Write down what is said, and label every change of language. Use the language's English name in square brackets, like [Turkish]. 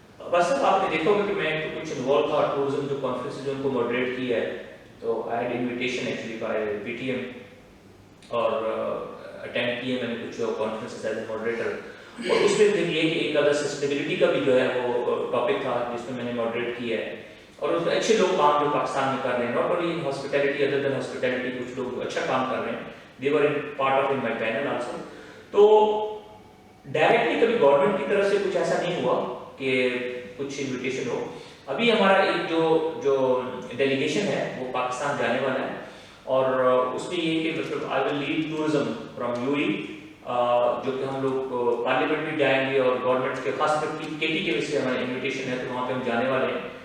[Urdu] بس آپ نے دیکھو گے کہ میں کچھ انوالو تھا ٹورزم جو کانفرنس جو ان کو ماڈریٹ کی ہے, تو I had invitation actually by P T M اور اٹینڈ کیے میں نے کچھ کانفرنسز ایز اے ماڈریٹر. اور اس میں پھر یہ کہ ایک ادر سسٹینیبلٹی کا بھی جو ہے وہ ٹاپک تھا جس میں میں نے ماڈریٹ کیا ہے. اور اس میں اچھے لوگ کام جو پاکستان میں کر رہے ہیں, not only in hospitality, other then hospitality کچھ لوگ اچھا کام کر رہے ہیں. [English] They were in part of in my panel also. [Urdu] تو ڈائریکٹلی کبھی گورنمنٹ کی طرف سے کچھ ایسا نہیں ہوا کہ کچھ انویٹیشن ہو. ابھی ہمارا ایک جو ڈیلیگیشن ہے وہ پاکستان جانے والا ہے, اور اس میں یہ کہ مطلب آئی will lead tourism from you اے, جو کہ ہم لوگ پارلیمنٹ بھی جائیں گے, اور گورنمنٹ کے خاص کر کے ٹی کے سے ہمارا انویٹیشن ہے, تو وہاں پہ ہم جانے والے ہیں.